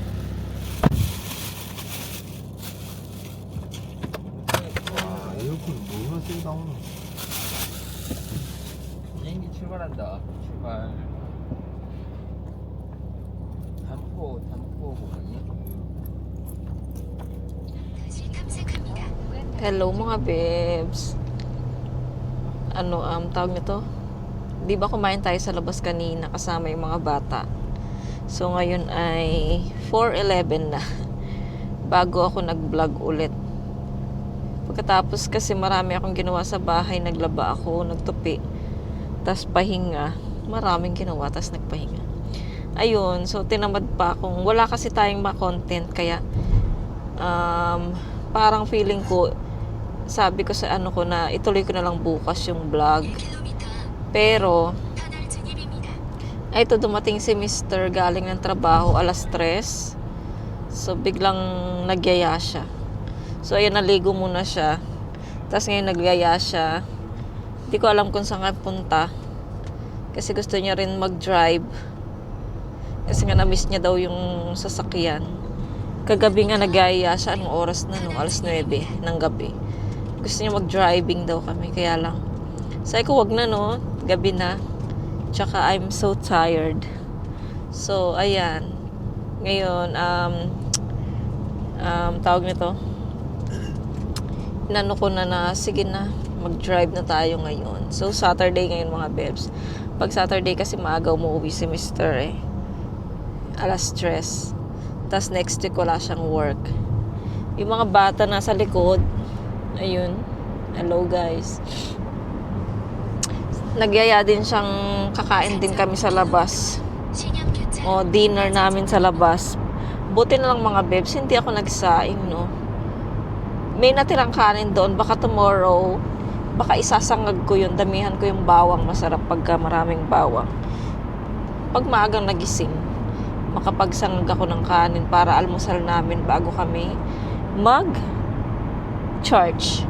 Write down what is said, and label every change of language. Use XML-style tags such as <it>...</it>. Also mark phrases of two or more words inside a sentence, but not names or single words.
<ko>아, 에어컨 뭐가 세게 나오나? 비행기 출발한다. 출발. 단포 공항이. 다시 탐색합니다.</ko> <tl>hello mga babes. Ano, tawag nito? Di ba kumain tayo sa labas kanina kasama yung mga bata? So, ngayon ay 4:11 na. Bago ako nag-vlog ulit. Pagkatapos kasi marami akong ginawa sa bahay. Naglaba ako, nagtupi. Tas pahinga. Maraming ginawa, tas nagpahinga. Ayun, so tinamad pa akong. Wala kasi tayong ma-content. Kaya, parang feeling ko, sabi ko sa ano ko na ituloy ko na lang bukas yung vlog. Pero,</tl> <ko>터널 진입입니다.</ko> <tl>ay ito dumating si Mr. galing ng trabaho alas 3. So biglang nagyaya siya. So ayun, naligo muna siya. Tapos ngayon nagyaya siya. Hindi ko alam kung saan punta. Kasi gusto niya rin mag-drive. Kasi nga na-miss niya daw yung sasakyan. Kagabi nga nagyaya siya. Anong oras na? No? Alas 9 ng gabi. Gusto niya mag-driving daw kami. Kaya lang. Sabi ko, wag na no. Gabi na. Tsaka</tl> <en>I'm so tired.</en> <tl>So, ayan. Ngayon, tawag nito. Inano ko na sige na, mag-drive na tayo ngayon. So, Saturday ngayon mga bebs. Pag Saturday kasi maaga umuwi si Mr. Alas 3. Tapos</tl> <en>next week</en> <tl>wala siyang work. Yung mga bata nasa likod. Ayun.</tl> <en>Hello guys.</en> <tl>Nagyaya din siyang kakain din kami sa labas.</tl> <ko>신형 교차.</ko> <tl>O dinner namin sa labas. Buti na lang mga bebs, hindi ako nagsaing, no. May natirang kanin doon, baka tomorrow, baka isasangag ko yun, damihan ko yung bawang, masarap pagka maraming bawang. Pag maagang nagising, makapagsangag ako ng kanin para almusal namin bago kami mag-charge.</tl>